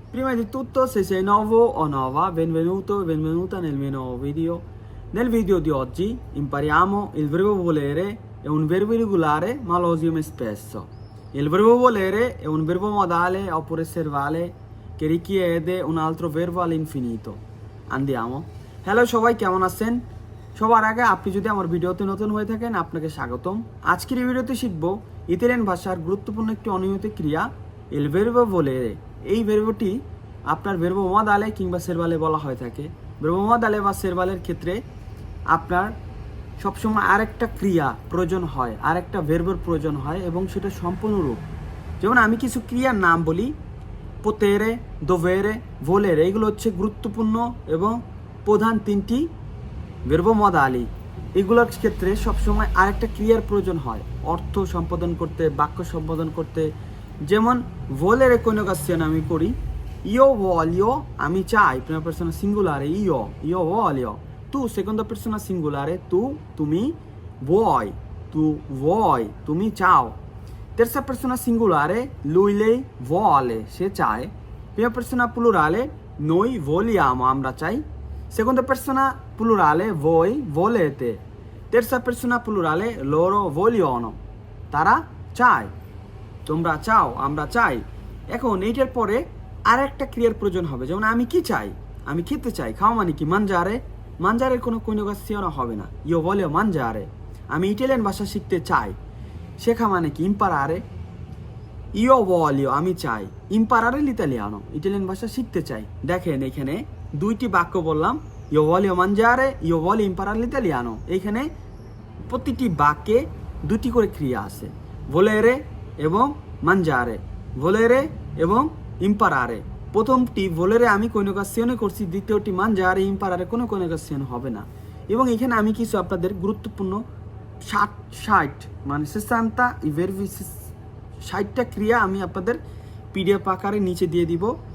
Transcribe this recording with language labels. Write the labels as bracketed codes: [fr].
[it] Prima di tutto, se sei nuovo o nuova, benvenuto e benvenuta nel mio nuovo video. Nel video di oggi impariamo il verbo volere, è un verbo irregolare ma lo usiamo spesso. Il verbo volere è un verbo modale oppure servale che richiede un altro verbo all'infinito. Andiamo. [bn] Hello সবাই, কেমন আছেন? সবার আগে আপনি যদি আমার ভিডিওতে নতুন হয়ে থাকেন আপনাকে স্বাগতম। আজকের এই ভিডিওতে শিখব ইতালিয়ান ভাষার গুরুত্বপূর্ণ একটি অনিয়মিত ক্রিয়া [it] il verbo volere। [bn] এই ভার্বটি আপনার ভার্ব মদালে কিংবা সেরবালে বলা হয়ে থাকে। ভার্ব মদালে বা সেরবালের ক্ষেত্রে আপনার সবসময় আরেকটা ক্রিয়া প্রয়োজন হয়, আরেকটা ভার্বের প্রয়োজন হয় এবং সেটা সম্পূর্ণরূপ। যেমন আমি কিছু ক্রিয়ার নাম বলি, potere, dovere, volere, এগুলো হচ্ছে গুরুত্বপূর্ণ এবং প্রধান তিনটি ভার্ব মদালি। এগুলোর ক্ষেত্রে সবসময় আরেকটা ক্রিয়ার প্রয়োজন হয় অর্থ সম্পাদন করতে, বাক্য সম্পাদন করতে। [it] যেমন volere coniugazione [bn] আমি করি, [it] io voglio [bn] আমি চাই, [it] prima persona singolare io voglio, tu seconda persona singolare tu তুমি, vuoi [bn] তুমি চাও, [it] terza persona singolare lui lei vuole [bn] সে চায়, [it] prima persona plurale noi vogliamo [bn] আমরা চাই, [it] seconda persona plurale voi volete, terza persona plurale loro vogliono [bn] তারা চায়, তোমরা চাও, আমরা চাই। এখন এইটার পরে আর একটা ক্রিয়ার প্রয়োজন হবে। যেমন আমি কি চাই, আমি খেতে চাই, খাওয়া মানে কি mangiare, mangiare কোনো coniugazione হবে না, [it] io voglio mangiare। [bn] আমি ইটালিয়ান ভাষা শিখতে চাই, শেখা মানে কি imparare, [it] io voglio [bn] আমি চাই, [it] imparare l'italiano [bn] ইটালিয়ান ভাষা শিখতে চাই। দেখেন এখানে দুইটি বাক্য বললাম, [it] io voglio mangiare, io voglio imparare l'italiano। [bn] এইখানে প্রতিটি বাক্যে দুটি করে ক্রিয়া আছে, volere এবং mangiare, volere এবং imparare। প্রথমটি volere আমি coniugazione করছি, দ্বিতীয়টি mangiare imparare কোনো coniugazione হবে না। এবং এখানে আমি কিছু আপনাদের গুরুত্বপূর্ণ 60 মানে 60 i verbi 60টা ক্রিয়া আমি আপনাদের পিডিএফ আকারে নিচে দিয়ে দিব।